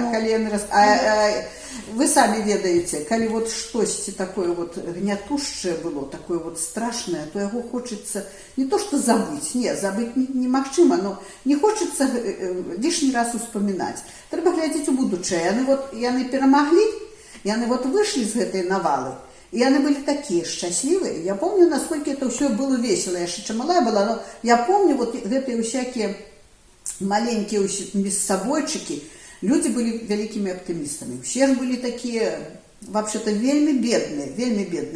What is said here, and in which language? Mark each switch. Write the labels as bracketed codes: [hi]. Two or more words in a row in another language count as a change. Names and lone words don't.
[ru] ну. Вы сами ведаете, коли вот что-то такое вот гнятущее было, такое вот страшное, то его хочется не то что забыть, нет, забыть немагчыма, но не хочется лишний раз вспоминать. Треба глядеть у будущее. Яны перемогли, яны вот вышли из этой навалы, и они были такие счастливые. Я помню, насколько это все было весело. Я еще малая была, но я помню вот эти всякие маленькие бессобойчики, Люди были великими оптимистами. Все же были такие, вообще-то, вельми бедные.